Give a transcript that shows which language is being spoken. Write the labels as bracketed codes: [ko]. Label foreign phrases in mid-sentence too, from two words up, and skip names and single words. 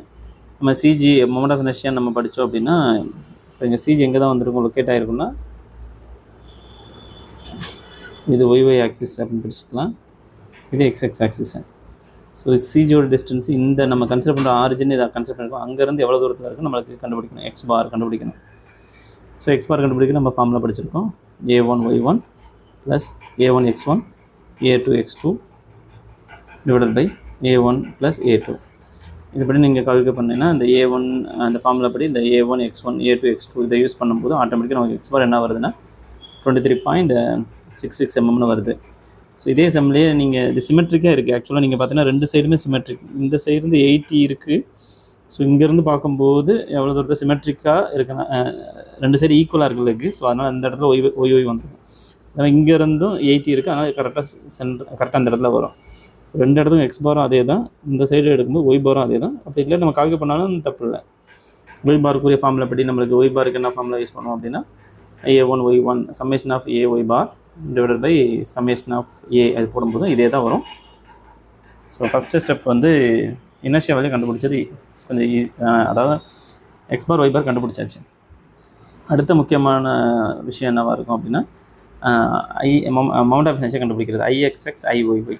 [ta] நம்ம [en] CG moment of inertia [ta] நம்ம படித்தோம் அப்படின்னா இப்போ இங்கே சிஜி எங்கே தான் வந்திருக்கும், லொக்கேட் ஆகிருக்குன்னா இது [en] YY axis [ta] அப்படின்னு பிடிச்சிக்கலாம். இது [en] XX axis. [ta] ஸோ சிஜியோட டிஸ்டன்ஸ் இந்த நம்ம கன்சிடர் பண்ணுற ஆரிஜின் இதை கன்சிடர் பண்ணிருக்கோம். அங்கேருந்து எவ்வளோ தூரத்தில் இருக்குது நம்மளுக்கு கண்டுபிடிக்கணும். [en] X bar [ta] கண்டுபிடிக்கணும். [en] So X bar [ta] கண்டுபிடிக்க நம்ம ஃபார்முலா படிச்சிருக்கோம். [en] a1y1 + a1x1 a2x2 / a1 + a2. [ta] இதுபடி நீங்கள் கால்குலேட் பண்ணிங்கன்னா இந்த a1 அந்த ஃபார்முலா படி இந்த a1x1 a2x2 இதை யூஸ் பண்ணும்போது ஆட்டோமேட்டிக்காக நமக்கு [en] X bar [ta] என்ன வருதுன்னா 23.66mm வருது. ஸோ இதே செம்லேயே நீங்கள் இது சிமெட்ரிக்காக இருக்குது. ஆக்சுவலாக நீங்கள் பார்த்தீங்கன்னா 2 சைடுமே சிமெட்ரிக். இந்த சைடு வந்து 80 இருக்குது. ஸோ இங்கேருந்து பார்க்கும்போது எவ்வளோ தூரத்தை சிமெட்ரிக்காக இருக்குன்னா 2 சைடு ஈக்குவலாக இருக்குது லெக்கு. ஸோ அதனால் இந்த இடத்துல ஒய் வந்துடும். அதனால் இங்கேருந்தும் 80 இருக்குது. அதனால் கரெக்டாக அந்த இடத்துல வரும். ஸோ 2 இடத்துக்கும் எக்ஸ் பாரும் அதே தான். இந்த சைடு எடுக்கும்போது ஒய் பாரும் அதே தான். அப்படி இல்லை நம்ம கால்குலேட் பண்ணாலும் தப்பு இல்லை. ஒய் பாருக்குரிய ஃபார்முலா படி நம்மளுக்கு ஒய் பாருக்கு என்ன ஃபார்முலா யூஸ் பண்ணுவோம் அப்படின்னா [en] a1y1 summation of a y bar / summation of a [ta] அது போடும்போது இதே தான் வரும். [en] So first step [ta] வந்து [en] inertia value [ta] கண்டுபிடிச்சது கொஞ்சம் ஈஸி. அதாவது [en] X bar Y bar [ta] கண்டுபிடிச்சாச்சு. அடுத்த முக்கியமான விஷயம் என்னவாக இருக்கும் அப்படின்னா [en] mount of inertia [ta] கண்டுபிடிக்கிறது. [en] IXX IYY.